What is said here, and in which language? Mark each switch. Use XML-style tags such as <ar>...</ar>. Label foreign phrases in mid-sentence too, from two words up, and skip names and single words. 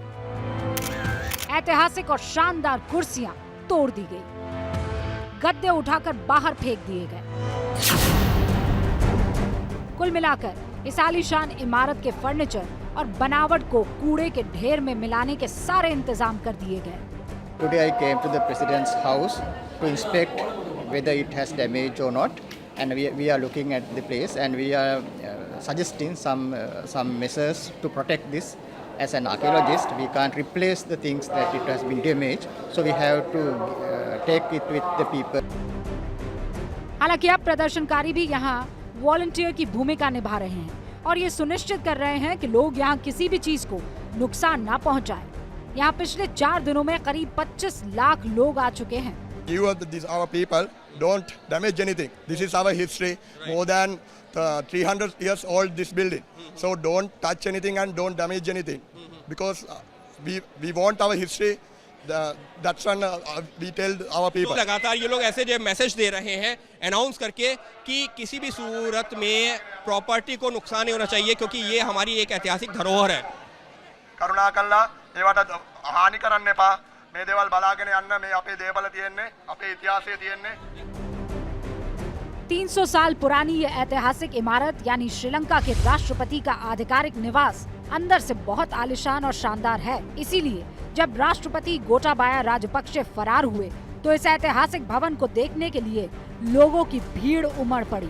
<hi>ऐतिहासिक और शानदार कुर्सियां तोड़ दी गई। गद्दे उठाकर बाहर फेंक दिए गए। कुल मिलाकर इस आलीशान इमारत के फर्नीचर और बनावट को कूड़े के ढेर में मिलाने के सारे इंतजाम कर दिए गए।</hi> <en>Today I came to the President's house to inspect whether it has damage or not, and we are looking at the place and we are suggesting some measures to protect this. As an archaeologist, we can't replace the things that it has been damaged, so we have to take it with the people.</en> <hi>हालांकि अब प्रदर्शनकारी भी यहाँ वॉलंटियर की भूमिका निभा रहे हैं और ये सुनिश्चित कर रहे हैं कि लोग यहाँ किसी भी चीज को नुकसान ना पहुँचाएं। यहाँ पिछले 4 दिनों में करीब 25 लाख लोग आ चुके हैं।</hi> <en>You these our people don't damage anything. This is our history. More than 300 years old this building. So don't touch anything and don't damage anything. Because we want our history. That's when we tell our people.</en> <hi>लगातार ये लोग ऐसे जो मैसेज दे रहे हैं अनाउंस करके कि किसी भी सूरत में प्रॉपर्टी को नुकसान नहीं होना चाहिए, क्योंकि ये हमारी एक ऐतिहासिक धरोहर है।</hi> <si>කරුණාකරලා ඒවට හානි කරන්න එපා। මේ දේවල් බලාගෙන යන්න। මේ අපේ දේවල් තියෙන්නේ, අපේ ඉතිහාසය තියෙන්නේ।</si> <hi>300 साल पुरानी ये ऐतिहासिक इमारत यानी श्रीलंका के राष्ट्रपति का आधिकारिक निवास अंदर से बहुत आलीशान और शानदार है। इसीलिए जब राष्ट्रपति गोटाबाया राजपक्षे फरार हुए तो इस ऐतिहासिक भवन को देखने के लिए लोगों की भीड़ उमड़ पड़ी।</hi>